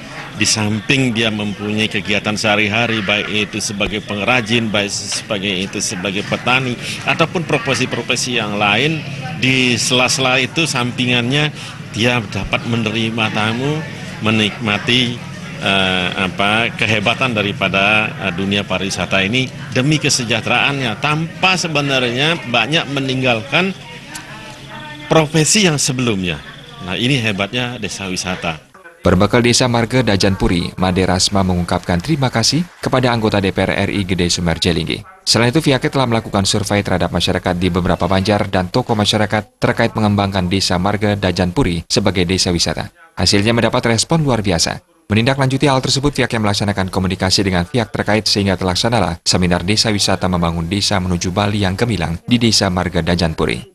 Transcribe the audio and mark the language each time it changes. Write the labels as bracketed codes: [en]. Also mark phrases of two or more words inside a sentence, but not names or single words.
[id] Di samping dia mempunyai kegiatan sehari-hari, baik itu sebagai pengrajin, baik sebagai petani, ataupun profesi-profesi yang lain, di sela-sela itu sampingannya dia dapat menerima tamu, menikmati kehebatan daripada dunia pariwisata ini demi kesejahteraannya, tanpa sebenarnya banyak meninggalkan profesi yang sebelumnya. Nah, ini hebatnya desa wisata. Berbekal desa Marga Dajan Puri, Made Rasma mengungkapkan terima kasih kepada anggota DPR RI Gede Sumarjaya Linggih. Selain itu, pihaknya telah melakukan survei terhadap masyarakat di beberapa banjar dan tokoh masyarakat terkait mengembangkan desa Marga Dajan Puri sebagai desa wisata. Hasilnya mendapat respon luar biasa. Menindaklanjuti hal tersebut, pihaknya melaksanakan komunikasi dengan pihak terkait sehingga terlaksanalah seminar desa wisata membangun desa menuju Bali yang gemilang di desa Marga Dajan Puri.